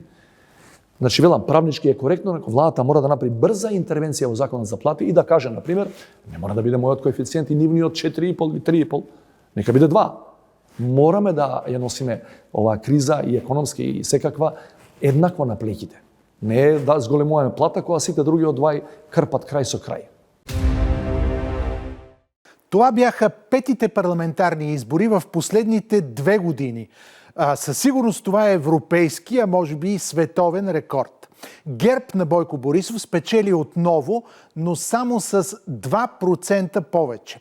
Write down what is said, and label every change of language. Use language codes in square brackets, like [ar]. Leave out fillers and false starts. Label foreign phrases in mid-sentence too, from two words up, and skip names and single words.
[mk] Значи, велам, правнички е коректно, ако владата мора да направи брза интервенција во законот за плати и да каже, например, не мора да биде мојот коефициент и нивниот 4,5 или 3,5, нека биде 2. Мораме да ја носиме оваа криза и економски и секаква еднакво на плеќите. Не е да зголемуваме плата кога сите други од двај крпат крај со крај. [bg] Това бяха петите парламентарни избори в последните 2 години. Със сигурност това е европейски, а може би и световен рекорд. ГЕРБ на Бойко Борисов спечели отново, но само с 2% повече.